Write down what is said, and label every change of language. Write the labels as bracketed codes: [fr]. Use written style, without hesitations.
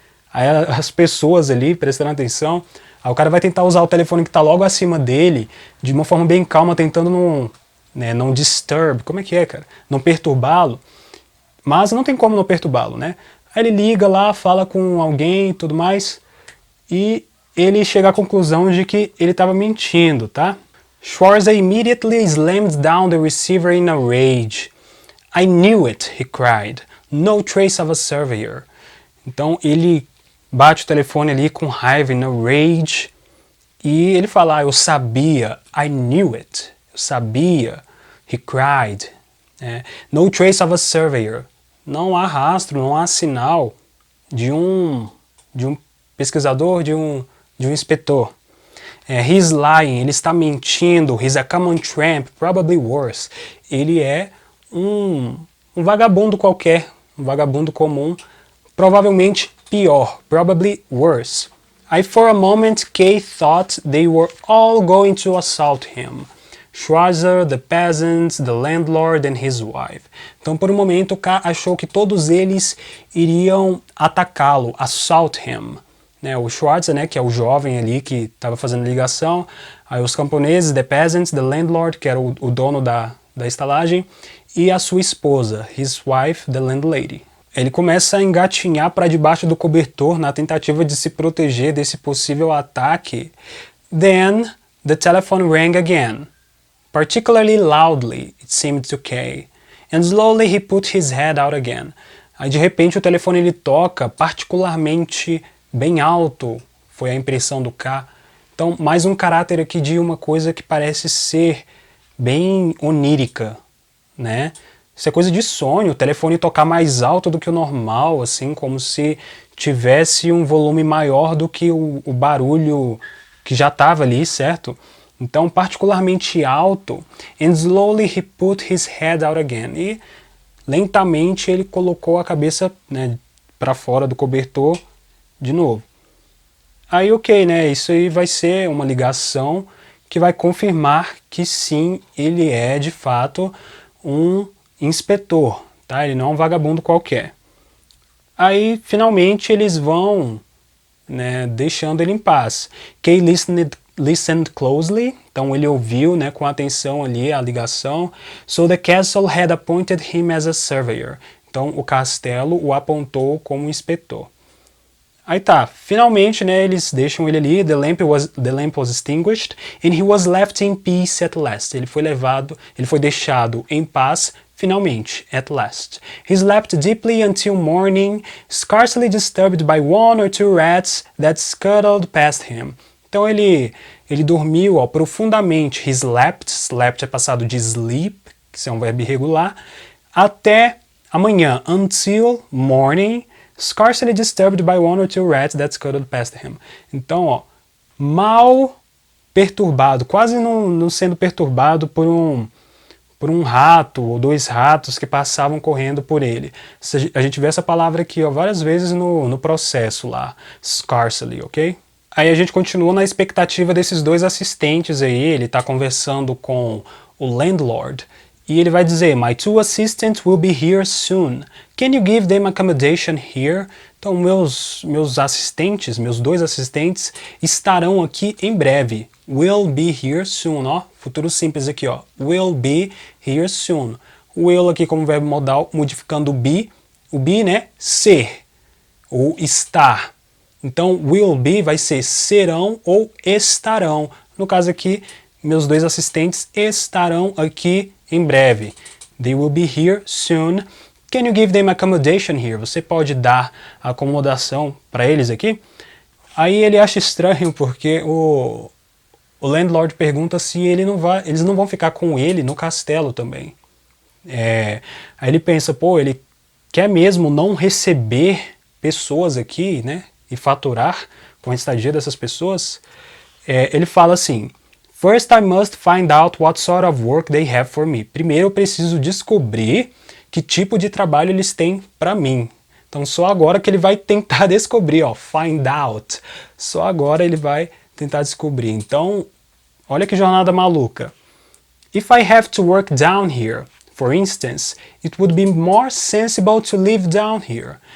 [pt] Aí as pessoas ali prestando atenção. Aí o cara vai tentar usar o telefone que está logo acima dele, de uma forma bem calma, tentando não disturb, como é que é, cara? Não perturbá-lo, mas não tem como não perturbá-lo, né? Aí ele liga lá, fala com alguém e tudo mais, e ele chega à conclusão de que ele estava mentindo, tá? [en] Schwarzer immediately slammed down the receiver in a rage. I knew it, he cried. No trace of a surveyor. [pt] Então ele bate o telefone ali com raiva, na rage, e ele fala, eu sabia, [en] I knew it, [pt] eu sabia, [en] he cried. No trace of a surveyor. [pt] Não há rastro, não há sinal de um pesquisador, de um inspetor. [en] He's lying, [pt] ele está mentindo, [en] he's a common tramp, probably worse. [pt] Ele é um vagabundo qualquer, um vagabundo comum, provavelmente pior, [en] probably worse. I for a moment Kay thought they were all going to assault him. Schwarzer, the peasants, the landlord and his wife. [pt] Então por um momento K achou que todos eles iriam atacá-lo, [en] assault him. [pt] O Schwarzer, né, que é o jovem ali que estava fazendo ligação, aí os camponeses, [en] the peasants, the landlord, [pt] que era o dono da estalagem, e a sua esposa, [en] his wife, the landlady. [pt] Ele começa a engatinhar para debaixo do cobertor na tentativa de se proteger desse possível ataque. [en] Then the telephone rang again, particularly loudly, it seemed to Kay, and slowly he put his head out again. [pt] Aí de repente o telefone ele toca particularmente bem alto, foi a impressão do K. Então mais um caráter aqui de uma coisa que parece ser bem onírica, né? Isso é coisa de sonho, o telefone tocar mais alto do que o normal, assim, como se tivesse um volume maior do que o barulho que já estava ali, certo? Então, particularmente alto. [en] And slowly he put his head out again. [pt] E lentamente ele colocou a cabeça, né, para fora do cobertor de novo. Aí, ok, né? Isso aí vai ser uma ligação que vai confirmar que sim, ele é de fato um inspetor, tá? Ele não é um vagabundo qualquer. Aí, finalmente, eles vão, né, deixando ele em paz. [en] Kay listened closely, [pt] então ele ouviu, né, com atenção ali a ligação. [en] So the castle had appointed him as a surveyor. [pt] Então o castelo o apontou como inspetor. Aí tá, finalmente, né, eles deixam ele ali, [en] the lamp was extinguished, and he was left in peace at last. [pt] Ele foi deixado em paz, finalmente, [en] at last. He slept deeply until morning, scarcely disturbed by one or two rats that scuttled past him. [pt] Então ele dormiu, ó, profundamente. [en] He slept [pt] é passado de [en] sleep, [pt] que é um verbo irregular, até amanhã, [en] until morning, scarcely disturbed by one or two rats that scuttled past him. [pt] Então, ó, mal perturbado, quase não sendo perturbado por um rato ou dois ratos que passavam correndo por ele. A gente vê essa palavra aqui, ó, várias vezes no processo lá, scarcely, ok? Aí a gente continua na expectativa desses dois assistentes aí, ele está conversando com o landlord, e ele vai dizer, [en] my two assistants will be here soon. Can you give them accommodation here? [pt] Então meus dois assistentes estarão aqui em breve. [en] Will be here soon, ó, [pt] futuro simples aqui, [en] ó, will be here soon. [pt] Will aqui como verbo modal, modificando o be, né, ser, ou estar. Então, will be vai ser serão ou estarão. No caso aqui, meus dois assistentes estarão aqui em breve. [en] They will be here soon. Can you give them accommodation here? [pt] Você pode dar acomodação para eles aqui? Aí ele acha estranho porque o landlord pergunta se eles não vão ficar com ele no castelo também. Aí ele pensa, pô, ele quer mesmo não receber pessoas aqui, né? E faturar com a estadia dessas pessoas. Ele fala assim, [en] first I must find out what sort of work they have for me. [pt] Primeiro eu preciso descobrir que tipo de trabalho eles têm para mim. Então só agora que ele vai tentar descobrir, ó, find out. Só agora ele vai tentar descobrir. Então, olha que jornada maluca. [en] If I have to work down here, for instance, it would be more sensible to live down here.